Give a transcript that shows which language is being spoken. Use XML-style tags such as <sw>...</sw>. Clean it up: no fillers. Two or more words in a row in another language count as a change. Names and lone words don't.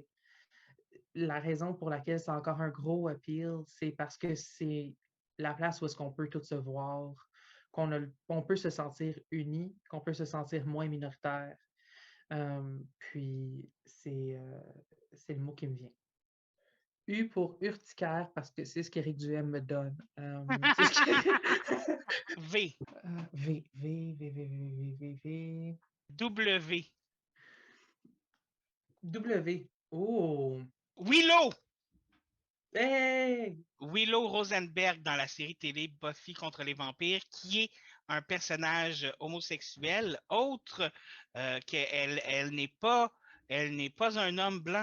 <fr>La raison pour laquelle c'est encore un gros appeal, c'est parce que c'est la place où est-ce qu'on peut tous se voir, on peut se sentir unis, qu'on peut se sentir moins minoritaire. Puis c'est le mot qui me vient. U pour urticaire parce que c'est ce qu'Éric Duhem me donne. C'est ce que... V. V, V, V, V, V, V, V, W. W. Oh! Willow. Hey! Willow Rosenberg dans la série télé Buffy contre les vampires, qui est un personnage homosexuel, autre qu'elle elle n'est pas un homme blanc.</fr>